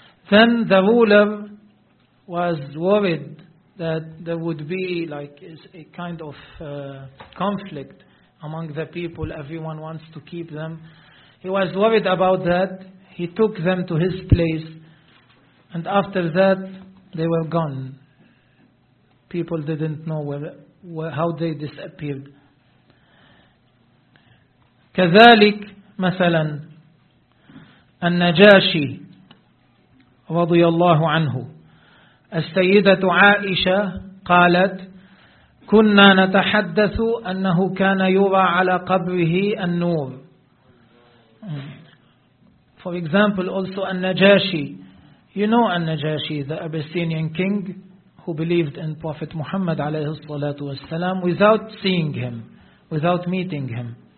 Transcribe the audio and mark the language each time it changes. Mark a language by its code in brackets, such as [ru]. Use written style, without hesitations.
[en] Then the ruler was worried that there would be like a kind of conflict among the people, everyone wants to keep them. He was worried about that. He took them to his place, and after that, they were gone. people didn't know where how they disappeared. [ar] كذلك مثلا النجاشي رضي الله عنه. السيدة عائشة قالت كنا نتحدث أنه كان يرى على قبره النور. [en] For example, also النجاشي. You know النجاشي, the Abyssinian king who believed in Prophet Muhammad [ar] عليه الصلاة والسلام [en] without seeing him, without meeting him.